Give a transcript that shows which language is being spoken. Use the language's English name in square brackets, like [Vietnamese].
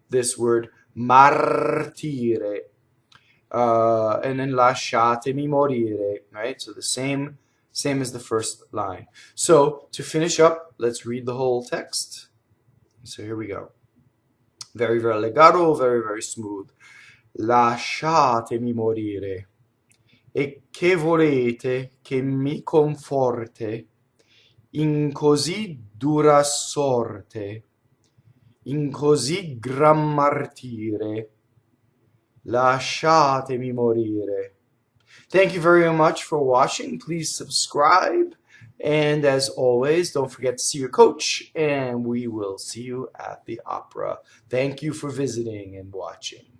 [English] this word martire. And then [Italian] lasciatemi morire, [English] right? So the same as the first line. So to finish up, let's read the whole text. So here we go. Very, very legato, very, very smooth. [Italian] Lasciatemi morire. E che volete che mi coŋfɔrte in così dura sorte, in così gran martire. Lasciatemi morire. [English] Thank you very much for watching. Please subscribe. And as always, don't forget to see your coach, and we will see you at the opera. Thank you for visiting and watching.